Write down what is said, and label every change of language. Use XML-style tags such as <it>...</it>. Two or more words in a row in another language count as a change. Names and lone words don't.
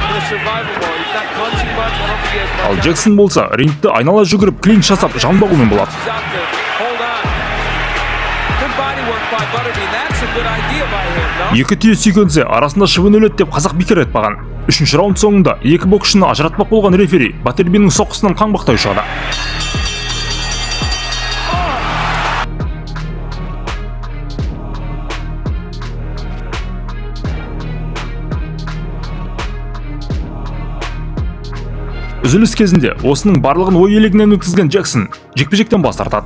<en>survival mode. He's not punching much. I don't think he has much.</en> <kk>Ал Джексон болса рингті айнала жүгіріп клинч жасап жан бағумен болады.</kk> <en>He's out there. Hold on. Good body work by Butterbean. That's a good idea by him, no?</en> <kk>Екі түйе сүйкенсе арасында шыбын өледі деп қазақ бекер айтпаған. Үшінші раунд соңында екі боксшыны ажыратпақ болған рефери Баттербиннің соққысынан қаңбақтай шығады. Үзіліс кезінде осының барлығын ой елегінен өткізген Джексон жекпе-жектен бас тартады.</kk>